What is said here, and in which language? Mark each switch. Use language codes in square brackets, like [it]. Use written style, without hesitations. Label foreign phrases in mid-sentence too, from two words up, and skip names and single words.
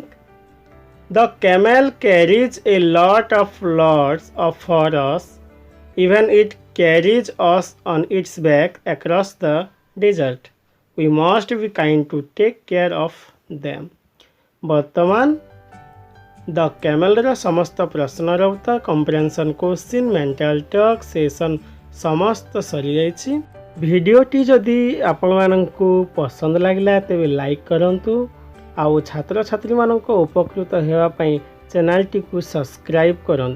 [en] The camel carries a lot for us. Even it carries us on its back across the desert. We must be kind to take care of them. [or] ବର୍ତ୍ତମାନ द କ୍ୟାମେଲର ସମସ୍ତ ପ୍ରଶ୍ନର ଉତ୍ତର, [en] comprehension question, mental talk session [or] ସମସ୍ତ ସରିଯାଇଛି। ଭିଡ଼ିଓଟି ଯଦି ଆପଣମାନଙ୍କୁ ପସନ୍ଦ ଲାଗିଲା ତେବେ ଲାଇକ୍ କରନ୍ତୁ, ଆଉ ଛାତ୍ରଛାତ୍ରୀମାନଙ୍କ ଉପକୃତ ହେବା ପାଇଁ ଚ୍ୟାନେଲଟିକୁ ସବସ୍କ୍ରାଇବ୍ କରନ୍ତୁ।